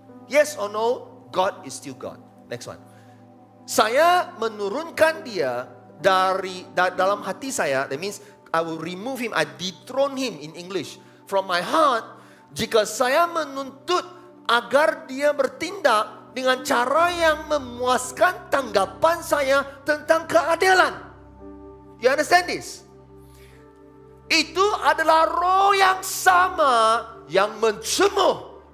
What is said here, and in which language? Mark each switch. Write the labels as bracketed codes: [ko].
[en] Yes or no, God is still God. Next one. [ms] Saya menurunkan dia dalam hati saya. [en] That means I will remove him, I dethrone him in English from my heart. [ms] Jika saya menuntut agar dia bertindak dengan cara yang memuaskan tanggapan saya tentang keadilan. [en] You understand this? [ms] Itu adalah roh yang sama yang mencemuh.